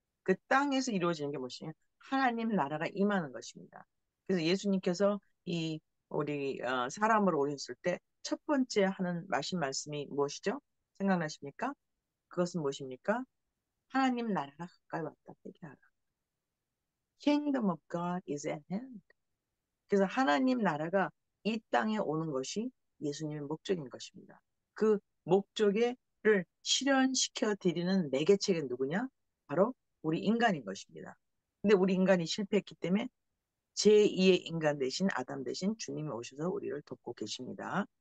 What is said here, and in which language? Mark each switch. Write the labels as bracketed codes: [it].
[ko] 그 땅에서 이루어지는 게 무엇이냐? 하나님 나라가 임하는 것입니다. 그래서 예수님께서 이 우리 사람으로 오셨을 때 첫 번째 하는 말씀이 무엇이죠? 생각나십니까? 그것은 무엇입니까? 하나님 나라가 가까이 왔다 얘기하라. [en] Kingdom of God is at hand. [ko] 그래서 하나님 나라가 이 땅에 오는 것이 예수님의 목적인 것입니다. 그 목적을 실현시켜 드리는 매개체가 누구냐? 바로 우리 인간인 것입니다. 근데 우리 인간이 실패했기 때문에 제2의 인간 대신 아담 대신 주님이 오셔서 우리를 돕고 계십니다.